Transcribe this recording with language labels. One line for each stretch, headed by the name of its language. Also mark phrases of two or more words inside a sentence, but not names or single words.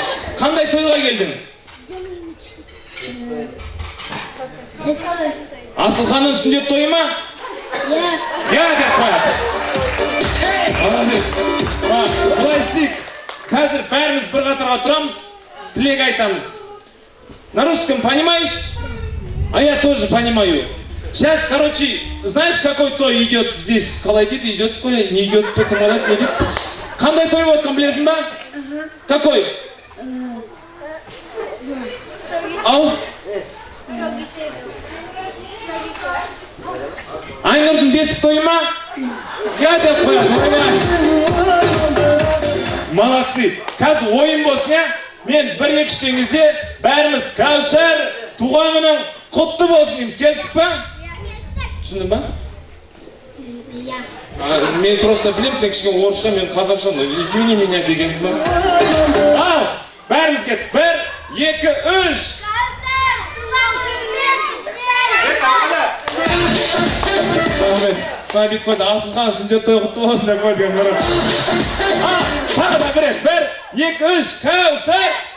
Kazakh: Қандай тойға келдің? Естой. Асылханның сүндет тойы ма? Я. Я деп қойды. Молодец. Былай істейік. Қазір бәріміз бір қатарға тұрамыз, тілек айтамыз.
Russian: На русском понимаешь? А я тоже понимаю. Сейчас, короче, знаешь, какой той идет здесь?
Kazakh: Қалай дейді, идет қой,
Russian: не идет,
Kazakh: кім алады, не дейді? Қандай той отқан білесің ба?
Russian: Какой? Ау?
Kazakh: Айнұрдың бесік тойы ма? Я деп қоясың. Молодцы. Қазір ойын болсын, я? Мен 1-2 кезде бәріміз Кәусар туған күнің құтты болсын дейміз. Келістік па? Түсіндің ба? Я. Мен просто білем, сен кішкен орысша, мен қазақша,
Russian: извини меня
Kazakh: дегенсің ба? Ал, бәріміз кет. 1, 2, 3. Кәусар, туған күнмен құттықтаймын. Бит қойды, Асылхан сүндет той құтты болсын деп қойды. Тағы да бір рет. 1, 2, 3. Кәусар.